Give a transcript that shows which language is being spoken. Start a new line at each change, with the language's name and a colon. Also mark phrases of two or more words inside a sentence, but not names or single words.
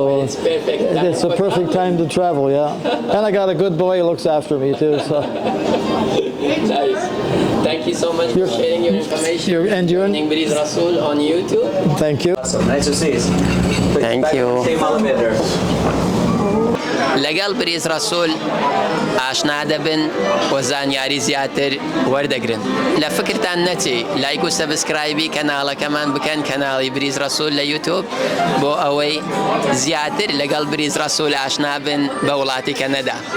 English: It's perfect. it's a perfect time to travel, yeah. And I got a good boy who looks after me too, so. Nice. Thank you so much for sharing your information. And you're Joining Breeze Rasul on YouTube. Thank you. Awesome. Nice to see you. Thank you. Same elevator.
Central Kurdish: لەگەڵ بریز ڕەسوول ئاشنا دەبن و زانیاری زیاتر وەردەگرن لە فکرتان نەچێ لایک و سەبسکرایبی کەناڵەکەمان بکەن کەناڵی بریز ڕەسوول لە یوتیوب بۆ ئەوەی زیاتر لەگەڵ بریز ڕەسوول ئاشنا بن بە وڵاتی کەنەدا.